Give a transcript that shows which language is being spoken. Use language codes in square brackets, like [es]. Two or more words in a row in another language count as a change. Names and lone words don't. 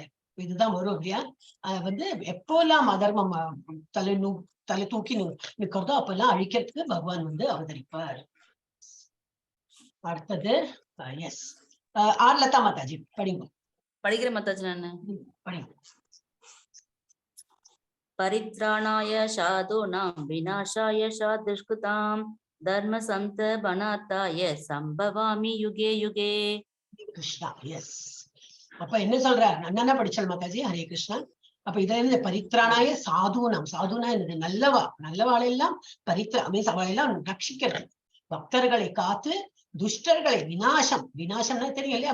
[ta] இதுதான் வரும் இல்லையா? எப்போல்லாம் அதர்மம் தலை தூக்கி நிற்கிறதோ அப்பெல்லாம் அழிக்கிறதுக்கு பகவான் அவதரிப்பார். அடுத்தது எஸ் லதா மாதாஜி படிங்க. படிக்கிற மாதாஜி நானு. படிங்க. [sa] परित्राणाय साधूनां विनाशाय दुष्कृतां धर्म संत बनाताय संभवामि युगे युगे. [ta] கிருஷ்ணா. எஸ், அப்ப என்ன சொல்றார்? என்ன படிச்சல் மாதாஜி? ஹரே கிருஷ்ணா. அப்ப இதுல [sa] परित्राणाय साधूनाम्, [ta] சாதுனா என்னது? நல்லவாளெல்லாம் அவளெல்லாம் ரட்சிக்கிறது, பக்தர்களை காத்து துஷ்டர்களை விநாசம்னா தெரியும் இல்லையா?